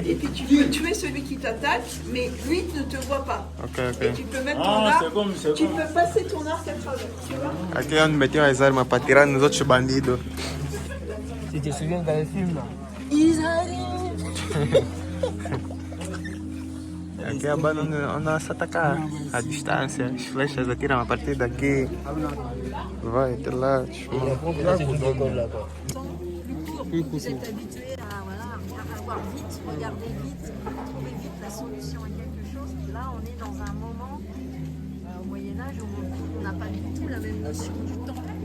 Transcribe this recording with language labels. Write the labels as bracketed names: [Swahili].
[French] et puis tu peux tuer celui qui t'attaque, mais lui ne te voit pas. Ok, Et ok. tu peux mettre ton arc, tu peux passer ton arc à travers. Tu vois? [Portuguese] Aqui é onde metiam as armas para tirar nos outros bandidos. [French] Tu te souviens dans le film là? [Portuguese] Aqui é a banda onde se atacar à distância. As flechas atiram a partir daqui. Vai até lá. [French] Vous êtes habitué à, voilà, à voir vite, regarder vite, trouver vite la solution à quelque chose. Là, on est dans un moment au Moyen-Âge où on n'a pas du tout la même notion du temps.